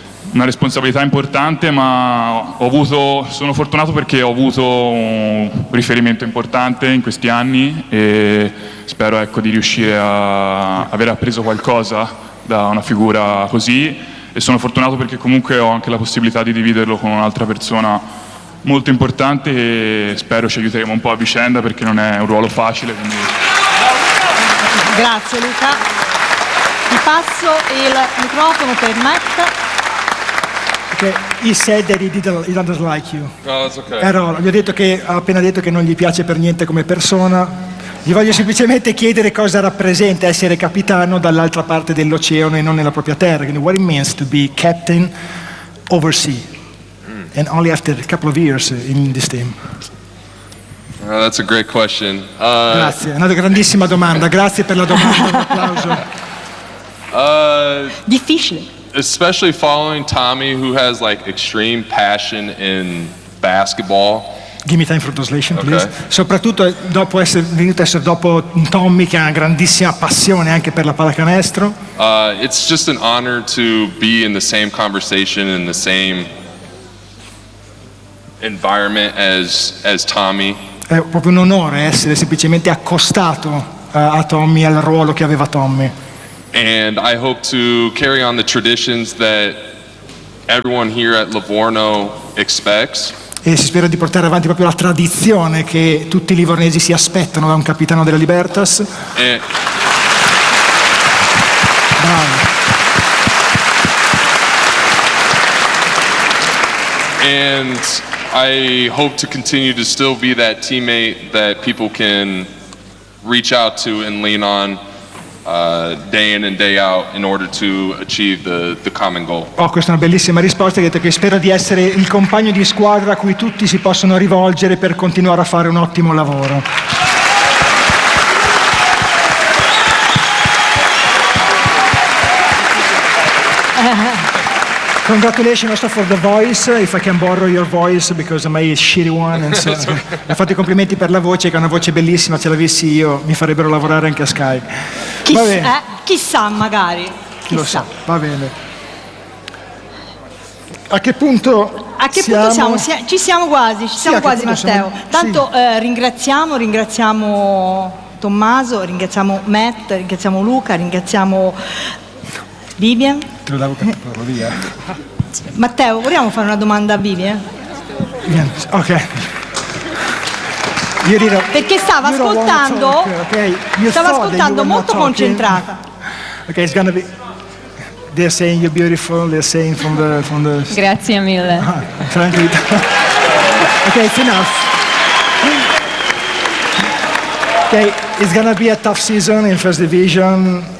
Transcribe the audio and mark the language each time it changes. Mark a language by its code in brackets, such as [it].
[it] una responsabilità importante, ma sono fortunato perché ho avuto un riferimento importante in questi anni e spero, ecco, di riuscire a aver appreso qualcosa da una figura così, e sono fortunato perché comunque ho anche la possibilità di dividerlo con un'altra persona molto importante, e spero ci aiuteremo un po' a vicenda, perché non è un ruolo facile, quindi... Grazie Luca, ti passo il microfono per Matt. [en] Che he said that he doesn't like you. No, that's okay. [it] Ha appena detto che non gli piace per niente come persona. Gli voglio semplicemente chiedere cosa rappresenta essere capitano dall'altra parte dell'oceano e non nella propria terra. [en] You know, what it means to be captain overseas and only after a couple of years in this team. That's a great question. [it] Grazie, è una grandissima domanda. Grazie per la domanda. Un applauso. Difficile. [en] Especially following Tommy, who has like extreme passion in basketball. Give me time for translation, please. Okay. [it] Soprattutto dopo essere venuto essere dopo Tommy, che ha una grandissima passione anche per la pallacanestro. [en] It's just an honor to be in the same conversation in the same environment as Tommy. [it] È proprio un onore essere semplicemente accostato a Tommy, al ruolo che aveva Tommy. [en] And I hope to carry on the traditions that everyone here at Livorno expects. [it] E si spera di portare avanti proprio la tradizione che tutti i livornesi si aspettano da un capitano della Libertas. [en] And I hope to continue to still be that teammate that people can reach out to and lean on. Day in and day out in order to achieve the common goal. [it] Oh, questa è una bellissima risposta. Ha detto che spero di essere il compagno di squadra a cui tutti si possono rivolgere per continuare a fare un ottimo lavoro. [en] Congratulations for the voice, if I can borrow your voice because I'm a shitty one. And so. Okay. [it] Fate i complimenti per la voce, che è una voce bellissima, ce l'avessi io mi farebbero lavorare anche a Sky. Chissà magari. Lo sa, va bene. A che punto siamo? Ci siamo quasi Matteo. Tanto sì. ringraziamo Tommaso, ringraziamo Matt, ringraziamo Luca, ringraziamo Vivian. Te lo davo che parlo via. Matteo, vogliamo fare una domanda a Vivian? Ok. Perché stava ascoltando. Stava ascoltando molto concentrata. [en] Ok, it's gonna be. They're saying you're beautiful. They're saying from the. [it] Grazie mille. Tranquillo. [en] Ok, it's enough. Ok, it's gonna be a tough season in first division.